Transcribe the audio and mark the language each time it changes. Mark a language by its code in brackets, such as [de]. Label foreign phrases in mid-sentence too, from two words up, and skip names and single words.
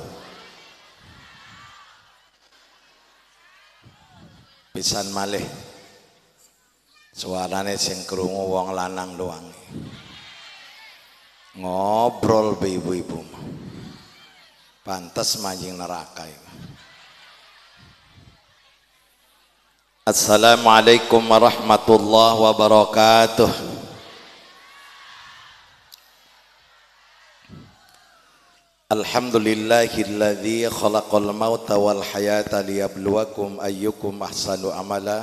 [jv] Pisan malih suarane sing krungu wong lanang doang. Ngobrol be ibu-ibu. Pantes manjing neraka. [ar] السلام عليكم ورحمة الله وبركاته. الحمد لله الذي خلق الموت والحياة ليبلوكم أيكم أحسن عملا.